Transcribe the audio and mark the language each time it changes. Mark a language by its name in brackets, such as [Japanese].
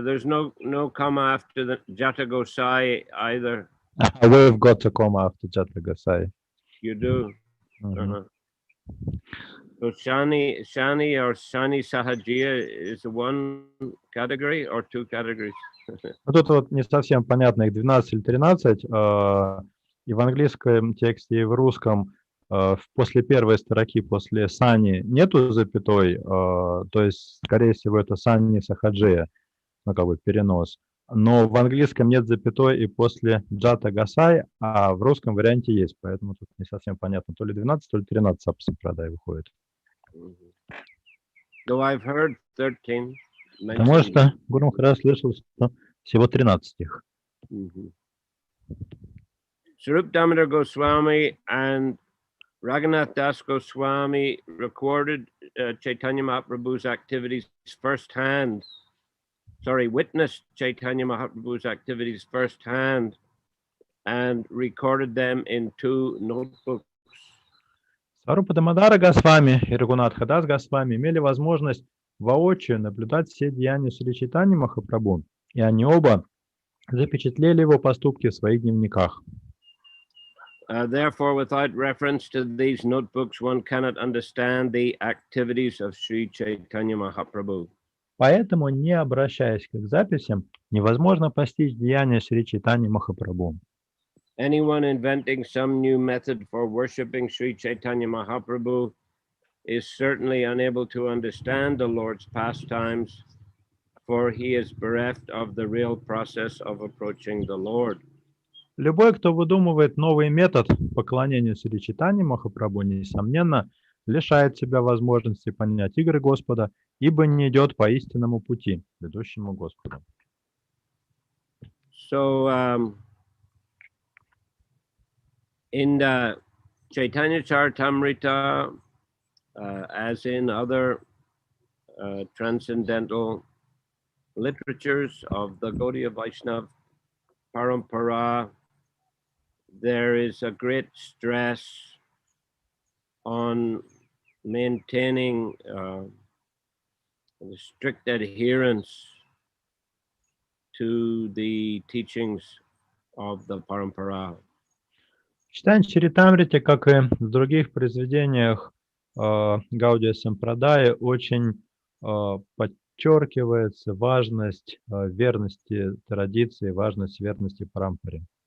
[English] There's no comma after the Jata Gosai either. We've got a comma after Jata Gosai. You do. So Shani or Shani Sahajiya is one category or two categories? [Russian] Тут вот не совсем понятно, их 12 или 13. И в английском тексте, и в русском после первой строки, после Сани нету запятой, то есть, скорее всего, это Сани Сахаджия, ну, как бы перенос. Но в английском нет запятой и после Джата Гасай, а в русском варианте есть, поэтому тут не совсем понятно, то ли 12, то ли 13 апасампрадай выходит. [English] Though I've heard 13. [Russian] Потому что Гуру Махарадж слышал, что всего 13 их. [English] Swarup Damodar Goswami and Raghunath Das Goswami recorded Chaitanya Mahaprabhu's activities firsthand. Witnessed Chaitanya Mahaprabhu's activities firsthand and recorded them in 2 notebooks. [Russian] Сварупа Дамодара Госвами и Рагунатха Дас Госвами имели возможность воочию наблюдать все деяния Шри Чайтаньи Махапрабху, и они оба запечатлели его поступки в своих дневниках. [English] Therefore, without reference to these notebooks, one cannot understand the activities of Sri Chaitanya Mahaprabhu. [Russian] Поэтому, не обращаясь к их записям, невозможно постичь деяния Шри Чайтаньи Махапрабху. [English] Anyone inventing some new method for worshipping Sri Chaitanya Mahaprabhu is certainly unable to understand the Lord's pastimes, for he is bereft of the real process of approaching the Lord. [Russian] Любой, кто выдумывает новый метод поклонения Шри Чайтаньи Махапрабху, несомненно, лишает себя возможности понять игры Господа, ибо не идет по истинному пути, ведущему Господу. [English] So, in the Chaitanya Charitamrita, as in other transcendental literatures of the Gaudiya Vaishnava Parampara, there is a great stress on maintaining strict adherence to the teachings of the Parampara. [Russian] В читании Чаритамрите, как и в других произведениях Гаудия Сампрадаи, очень подчеркивается важность верности традиции, важность верности Парампаре.